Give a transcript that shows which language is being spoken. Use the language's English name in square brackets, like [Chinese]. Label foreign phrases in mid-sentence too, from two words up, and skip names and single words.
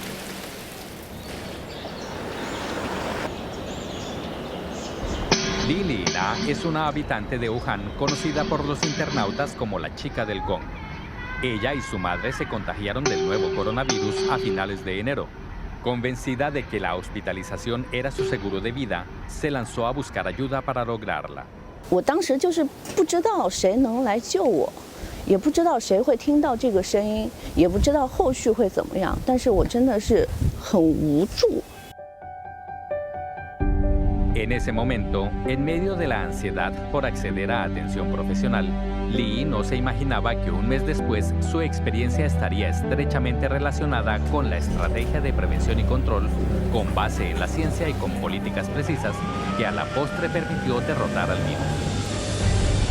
[Spanish] Li Lina es una habitante de Wuhan conocida por los internautas como la chica del gong. Ella y su madre se contagiaron del nuevo coronavirus a finales de enero. Convencida de que la hospitalización era su seguro de vida, se lanzó a buscar ayuda para lograrla. [Chinese] 我当时就是不知道谁能来救我，也不知道谁会听到这个声音，也不知道后续会怎么样，但是我真的是很无助。 [Spanish] En ese momento, en medio de la ansiedad por acceder a atención profesional, Li no se imaginaba que un mes después su experiencia estaría estrechamente relacionada con la estrategia de prevención y control, con base en la ciencia y con políticas precisas que a la postre permitió derrotar al virus.